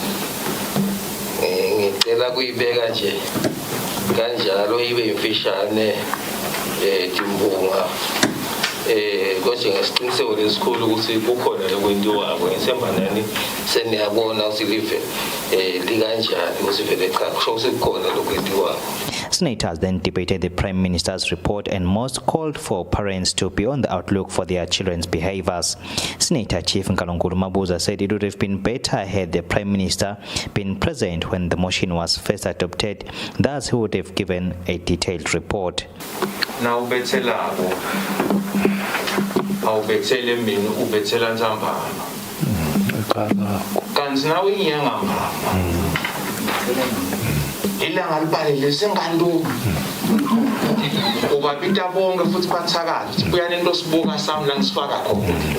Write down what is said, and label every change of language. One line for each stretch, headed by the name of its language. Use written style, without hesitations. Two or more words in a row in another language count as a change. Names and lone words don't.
Swati: ngicela kuyibeka nje kanjalo ibe imfishane timbunga konje ngesiqiniseko lesikhulu ukuthi kukhona lokwendiwako ngithemba nani seniyabona ukuthi live likanjani ukuthi vele cha kusho ukuthi kukhona lokwendiwako.
English: Senators then debated the Prime Minister's report and most called for parents to be on the outlook for their children's behaviors. Senator Chief Nkalonkhulu Mabuza said it would have been better had the Prime Minister been present when the motion was first adopted, thus he would have given a detailed report.
Swati: Now ubethelako awubethele mina ubethela nzambama kanti nawe inyanga mbama ilanga libalele sengalo ubabita bonke futhi bathakala uyane into sibuka sami la ngisifaka khona